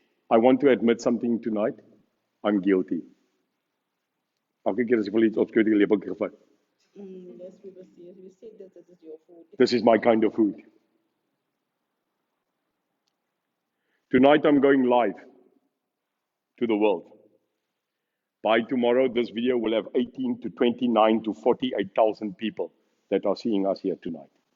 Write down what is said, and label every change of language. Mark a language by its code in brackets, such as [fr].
[en] I want to admit something tonight. I'm guilty. [af] Elke keer as ek wil iets opskeut, die lepeltjie gevat. [en] Yes, we will see. We said that this is your food. This is my kind of food. Tonight I'm going live to the world. By tomorrow, this video will have 18 to 29 to 48,000 people that are seeing us here tonight.